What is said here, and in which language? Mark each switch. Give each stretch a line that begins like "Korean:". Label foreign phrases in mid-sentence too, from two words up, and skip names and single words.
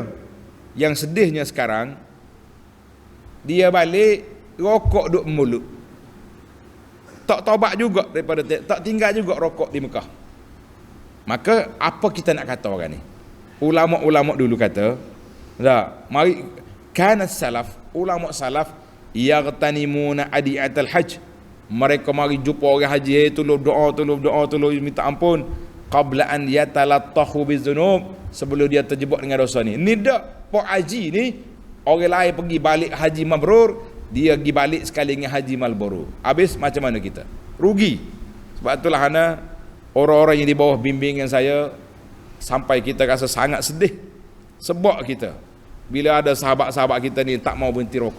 Malay: Yang sedihnya sekarang, dia balik rokok duk mulut, tak taubat juga daripada, tak tinggal juga rokok di Mekah. Maka apa kita nak kata orang ni? Ulama-ulama dulu kata, mari
Arabic: كان سلف,
Malay: ulama salaf
Arabic: يغتنمون أدعية الحج,
Malay: mereka mari jumpa orang haji, tolong doa, tolong minta ampun
Arabic: قبل أن يتلطخ بذنوب,
Malay: sebelum dia terjebak dengan dosa ni. Ni dak pak haji ni Orang lain pergi balik haji mabrur, dia pergi balik sekali dengan haji malburu. Habis macam mana kita? Rugi. Sebab itulah ana orang-orang yang di bawah bimbingan saya sampai kita rasa sangat sedih sebab kita bila ada sahabat-sahabat kita ni tak mau berhenti rokok.